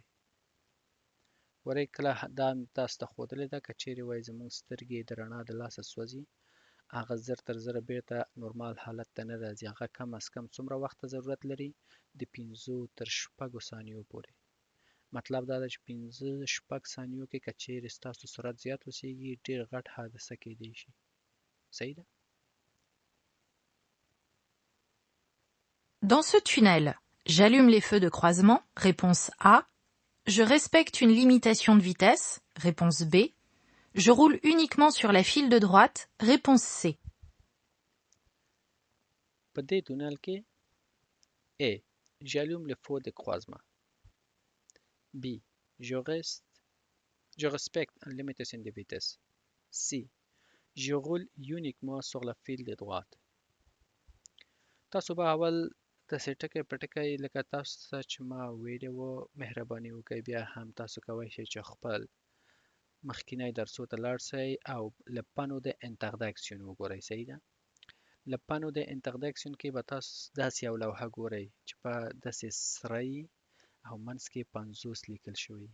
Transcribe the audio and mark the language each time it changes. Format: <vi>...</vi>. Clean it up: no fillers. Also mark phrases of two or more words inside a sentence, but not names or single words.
<ps>ورئ کله دا تاسو ته ښودلې ده که چیرې وایي زموږ سترګې د رڼا د لاسه سوځي هغه زر تر زره بیرته نورمال حالت ته نه راځي. هغه کم از کم څومره وخت ضرورت لري؟ د 5 تر 6 ثانیو پورې. مطلب دا ده چې 5-6 ثانیو کې که چیرې ستاسو سرعت زیات اوسیږي ډېر غټ حادثه کیدی شي. صحیح ده؟</ps> <fr>Dans ce tunnel, j'allume les feux de croisement, réponse A. Je respecte une limitation de vitesse, réponse B. Je roule uniquement sur la file de droite, réponse C.</fr> <ps>په دې تونل کې A.</ps> <fr>J'allume le feu de croisement. B. Je respecte une limitation de vitesse. C. Je roule uniquement sur la file de droite.</fr> <ps>تاسو به اول داسې ټکی په ټکی لکه تاسو ته چې ما ویلي وو مهرباني وکړئ بیا هم تاسو کولی شئ چې خپل مخکینی درسو ته لاړ شئ او</ps> <fr>le panneau d'interdiction</fr> <ps>وګورئ. صحیح ده؟</ps> <fr>le panneau d'interdiction</fr> <ps>کې به تاسو داسې یو لوحه ګورئ چې په داسې سره یي او منځ کې 50 لیکل شوي.</ps>